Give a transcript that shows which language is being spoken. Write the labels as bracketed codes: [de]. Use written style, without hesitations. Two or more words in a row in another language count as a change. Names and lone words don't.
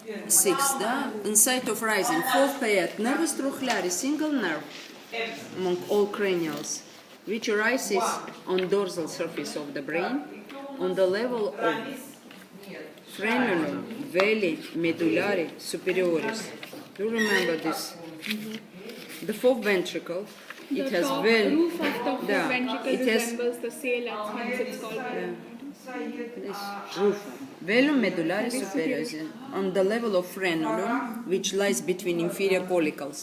[en] 6, da? Inside of rising, 4 paired [la] nervus trochlearis, [en] single nerve among all cranials, which arises on dorsal surface of the brain, on the level of [la] frenulum veli medullare superioris. [en] Do you remember this? The fourth ventricle, it has roof of the fourth ventricle it has resembles the sail, hence it's called this roof. [la] Velum medullare superioris [en] on the level of frenulum, which lies between inferior collicles.